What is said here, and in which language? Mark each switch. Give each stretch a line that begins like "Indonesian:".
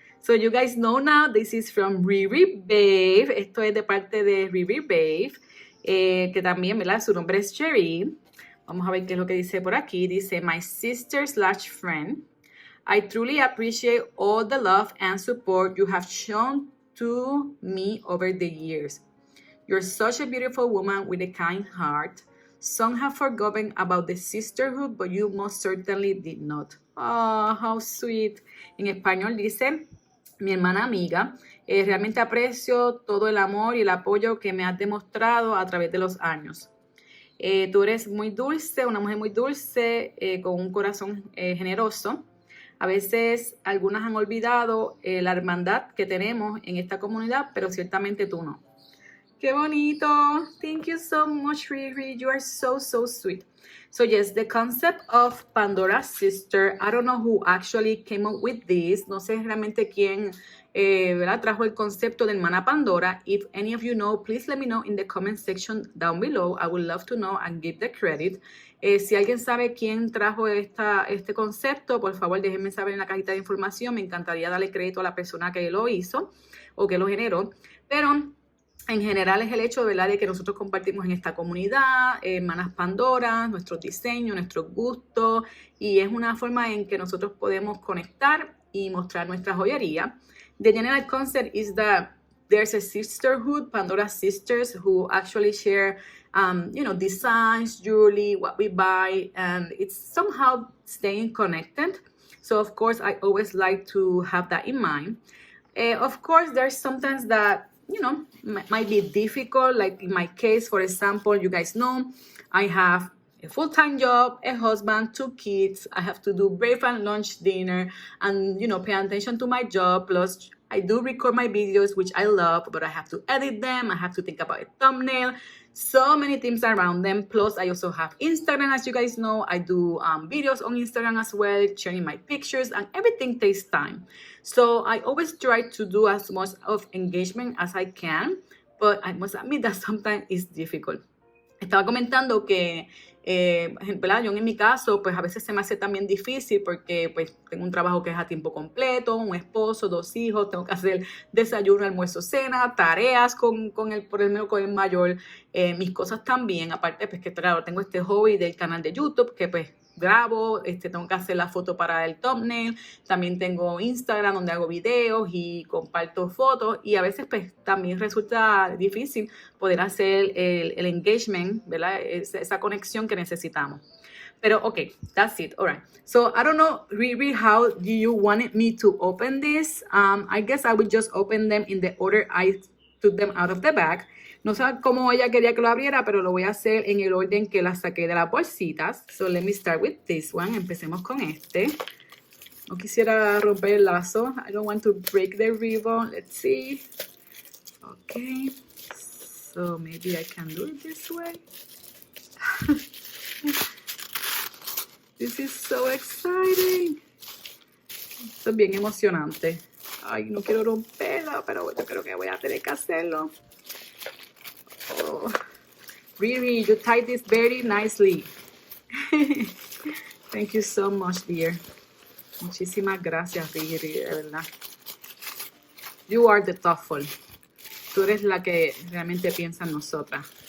English: So you guys know now this is from Riri Babe.
Spanish: Esto es de parte de Riri Babe. Que también, ¿verdad? Su nombre es Sherry. Vamos a ver qué es lo que dice por aquí. Dice,
English: my sister/friend. I truly appreciate all the love and support you have shown to me over the years. You're such a beautiful woman with a kind heart. Some have forgotten about the sisterhood, but you most certainly did not. Oh, how sweet.
Spanish: En español dice, mi hermana amiga, realmente aprecio todo el amor y el apoyo que me has demostrado a través de los años. Tú eres muy dulce, una mujer muy dulce, con un corazón generoso. A veces algunas han olvidado la hermandad que tenemos en esta comunidad, pero ciertamente tú no. ¡Qué bonito!
English: Thank you so much, Riri. You are so sweet. So yes, the concept of Pandora Sister, I don't know who actually came up with this.
Spanish: No sé realmente quién ¿verdad? Trajo el concepto de Hermana Pandora.
English: If any of you know, please let me know in the comment section down below. I would love to know and give the credit.
Spanish: Si alguien sabe quién trajo este concepto, por favor déjenme saber en la cajita de información. Me encantaría darle crédito a la persona que lo hizo o que lo generó. Pero en general es el hecho, ¿verdad?, de que nosotros compartimos en esta comunidad, Hermanas Pandora, nuestros diseños, nuestros gustos. Y es una forma en que nosotros podemos conectar y mostrar nuestra joyería.
English: The general concept is that there's a sisterhood, Pandora Sisters, who actually share designs, jewelry, what we buy, and it's somehow staying connected. So, of course, I always like to have that in mind. Of course, there's sometimes that, might be difficult. Like in my case, for example, you guys know, I have a full-time job, a husband, 2 kids. I have to do breakfast, lunch, dinner, and, pay attention to my job. Plus, I do record my videos, which I love, but I have to edit them. I have to think about a thumbnail. So many things around them. Plus, I also have Instagram, as you guys know. I do videos on Instagram as well, sharing my pictures, and everything takes time. So I always try to do as much of engagement as I can, but I must admit that sometimes it's difficult.
Spanish: Estaba comentando que, ¿verdad? Yo en mi caso, pues a veces se me hace también difícil porque pues tengo un trabajo que es a tiempo completo, un esposo, 2 hijos, tengo que hacer desayuno, almuerzo, cena, tareas por el menos con el mayor, mis cosas también, aparte pues que claro, tengo este hobby del canal de YouTube que pues grabo, tengo que hacer la foto para el thumbnail, también tengo Instagram donde hago videos y comparto fotos y a veces pues también resulta difícil poder hacer el engagement, ¿verdad? Esa conexión que necesitamos. Pero
English: okay, that's it. All right. So I don't know really how do you wanted me to open this. I guess I would just open them in the order I took them out of the bag.
Spanish: No sé cómo ella quería que lo abriera, pero lo voy a hacer en el orden que las saqué de las bolsitas.
English: So let me start with this one.
Spanish: Empecemos con este. No quisiera romper el lazo.
English: I don't want to break the ribbon. Let's see. Okay. So maybe I can do it this way. This is so exciting.
Spanish: Esto es bien emocionante. Ay, no quiero romperla, pero yo creo que voy a tener que hacerlo.
English: Oh, Riri, you tied this very nicely. Thank you so much, dear.
Spanish: Muchísimas gracias, Riri, de verdad.
English: You are the thoughtful.
Spanish: Tú eres la que realmente piensa en nosotras.